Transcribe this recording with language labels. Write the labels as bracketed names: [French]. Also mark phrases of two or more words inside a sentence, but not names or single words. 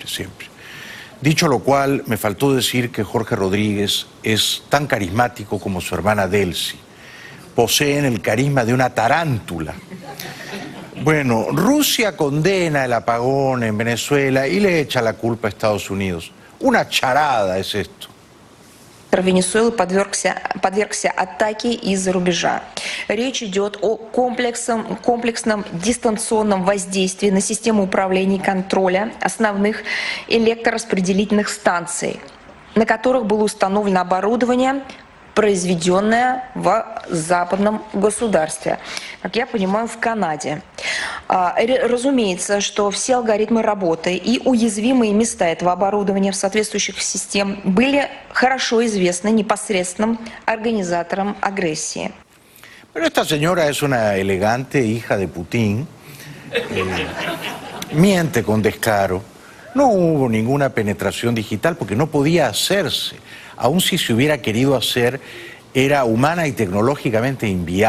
[Spanish] Dicho lo cual, me faltó decir que Jorge Rodríguez es tan carismático como su hermana Delcy. Poseen el carisma de una tarántula. Bueno, Rusia condena el apagón en Venezuela y le echa la culpa a Estados Unidos. Una charada es esto. [Russian] Венесуэлы подвергся атаке из-за рубежа. Речь идет о комплексном дистанционном воздействии на систему управления и контроля основных электрораспределительных станций, на которых было установлено оборудование, произведенное в западном государстве, как я понимаю, в Канаде. Разумеется, что все алгоритмы работы и уязвимые места этого оборудования в соответствующих систем были хорошо известны непосредственным организаторам агрессии. [Spanish] Pero esta señora es una elegante hija de Putin, miente con descaro. No hubo ninguna penetración digital porque no podía hacerse. Aun si se hubiera querido hacer, era humana y tecnológicamente inviable.